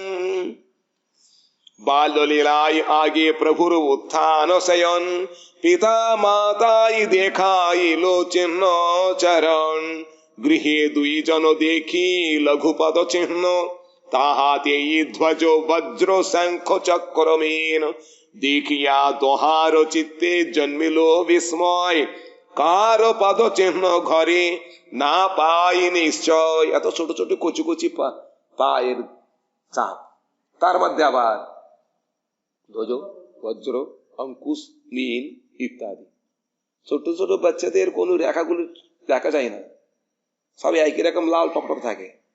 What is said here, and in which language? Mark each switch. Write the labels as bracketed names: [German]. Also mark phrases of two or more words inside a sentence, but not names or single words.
[Bangla] বাল্যলীলায় আগে প্রভুর উত্থান শয়ন পিতা মাতায় দেখায় লোচিন্ন চরণ গৃহে দুইজন দেখি লঘুপদ চিহ্ন তাহাতে ধ্বজ বজ্র শঙ্খ চক্রমেন দেখিয়া দোহার চিত্তে জন্মিল বিস্ময় কার পদ চিহ্ন ঘরে না পাই নিশ্চয়। এত ছোট ছোট কচি কচি পায়ের চাপ তার মধ্যে আবার ধ্বজ বজ্র অঙ্কুশ নীল ইত্যাদি ছোট ছোট বাচ্চাদের কোনো রেখাগুলো দেখা যায় না, সব একই রকম লাল টকটক থাকে।